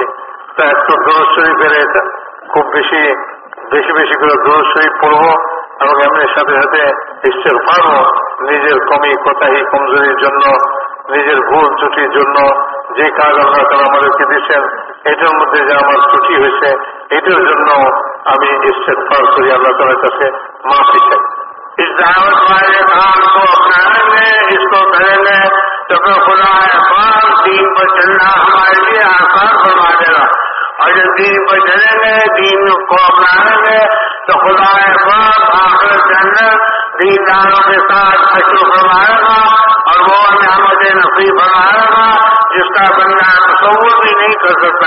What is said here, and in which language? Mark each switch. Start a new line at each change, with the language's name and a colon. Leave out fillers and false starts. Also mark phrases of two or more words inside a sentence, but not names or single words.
Bangla: তা একটু দুরূদ শরীফের খুব বেশি বেশি করে দুরূদ শরীফ পড়বো এবং এমনির সাথে সাথে ইস্তেগফারও নিজের কমি কোতাহি কমজোরির জন্য, নিজের ভুল ত্রুটির জন্য। যে কাজ আল্লাহ তাআলা আমাদেরকে দিয়েছেন এটার মধ্যে যে আমার ত্রুটি হয়েছে এটার জন্য আমি ইস্তেগফার করি, আল্লাহ তাআলার কাছে মাফি চাই।
Urdu: اس دعوت والے کام کو اپنانے میں اس کو کریں گے تو پھر خدا پاک دین پر چلنا ہمارے لیے آسان فرما دے گا. اور جب دین پر چلیں گے دین کو اپنائیں گے تو خدا پاک آخرت کے اندر دینداروں کے ساتھ حشر فرمائے گا اور وہ نعمت نصیب فرمائے گا جس کا بندہ تصور بھی نہیں کر سکتا.